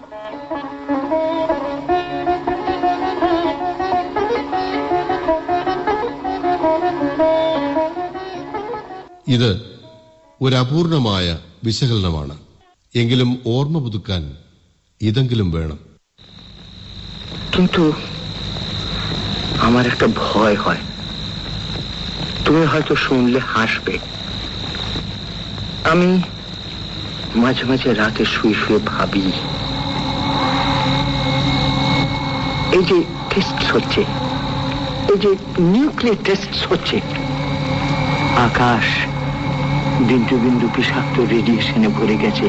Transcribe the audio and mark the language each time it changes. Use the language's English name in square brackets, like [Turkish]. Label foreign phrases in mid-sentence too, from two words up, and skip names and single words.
[Malayalam] ഇത് ഒരു അപൂർണമായ വിശകലനമാണ്. എങ്കിലും ഓർമ്മ പുതുക്കാൻ ഇതെങ്കിലും വേണം. [Bangla] কিন্তু আমার একটা ভয় হয়, তুমি হয়তো শুনলে হাসবে। আমি মাঝে মাঝে রাতে শুয়ে শুয়ে ভাবি, এই যে টেস্ট হচ্ছে, এই যে নিউক্লিয়ার টেস্ট হচ্ছে, আকাশ বিন্দু বিন্দু বিষাক্ত রেডিয়েশনে ভরে গেছে।